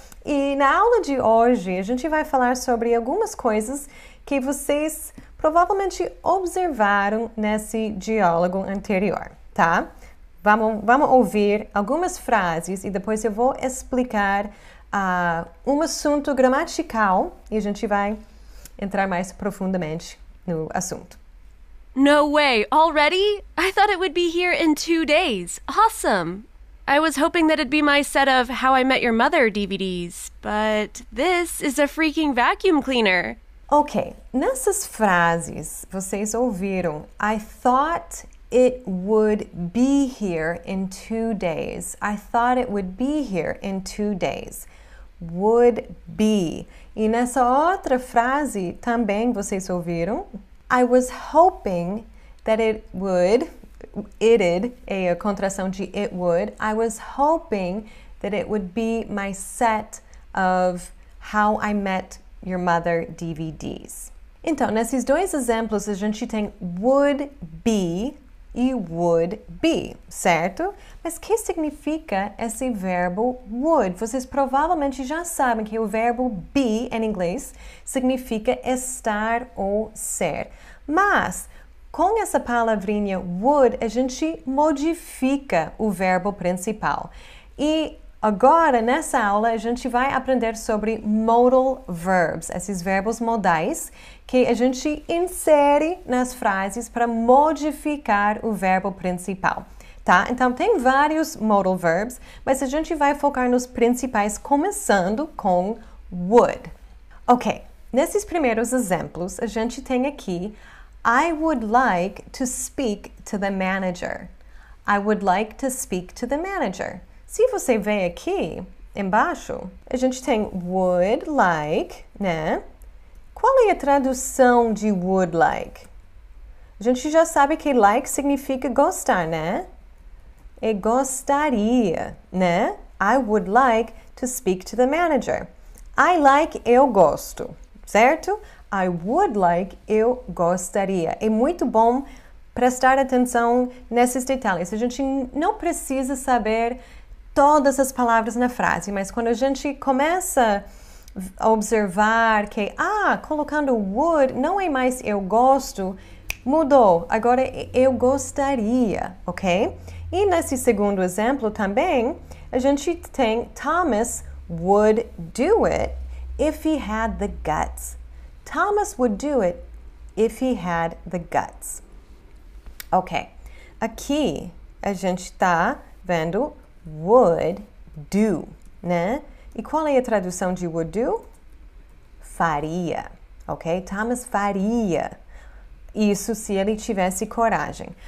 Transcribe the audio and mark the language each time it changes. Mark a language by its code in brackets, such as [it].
[pt] E na aula de hoje a gente vai falar sobre algumas coisas que vocês provavelmente observaram nesse diálogo anterior, tá? Vamos ouvir algumas frases e depois eu vou explicar um assunto gramatical e a gente vai entrar mais profundamente no assunto. [en] No way, already? I thought it would be here in 2 days. Awesome! I was hoping that it'd be my set of How I Met Your Mother DVDs, but this is a freaking vacuum cleaner. [pt] Ok, nessas frases vocês ouviram [en] I thought it would be here in 2 days. I thought it would be here in 2 days. Would be. [pt] E nessa outra frase também vocês ouviram [en] I was hoping that it would. [pt] It'd é a contração de it would. [en] I was hoping that it would be my set of How I Met Your Mother DVDs. [pt] Então, nesses dois exemplos, a gente tem would be e would be, certo? Mas o que significa esse verbo would? Vocês provavelmente já sabem que o verbo be, em inglês, significa estar ou ser. Mas com essa palavrinha would, a gente modifica o verbo principal. E agora, nessa aula, a gente vai aprender sobre modal verbs, esses verbos modais que a gente insere nas frases para modificar o verbo principal, tá? Então, tem vários modal verbs, mas a gente vai focar nos principais, começando com would. Ok, nesses primeiros exemplos, a gente tem aqui [en] I would like to speak to the manager. I would like to speak to the manager. [pt] Se você vê aqui embaixo, a gente tem would like, né? Qual é a tradução de would like? A gente já sabe que like significa gostar, né? E gostaria, né? [en] I would like to speak to the manager. I like, [pt] eu gosto, certo? [en] I would like, [pt] eu gostaria. É muito bom prestar atenção nesses detalhes. A gente não precisa saber todas as palavras na frase, mas quando a gente começa a observar que, colocando would, não é mais eu gosto, mudou. Agora eu gostaria, ok? E nesse segundo exemplo também, a gente tem [en] Thomas would do it if he had the guts. Thomas would do it if he had the guts. Ok. [pt] Aqui a gente está vendo would do, né? E qual é a tradução de would do? Faria, ok? Thomas faria isso se ele tivesse coragem.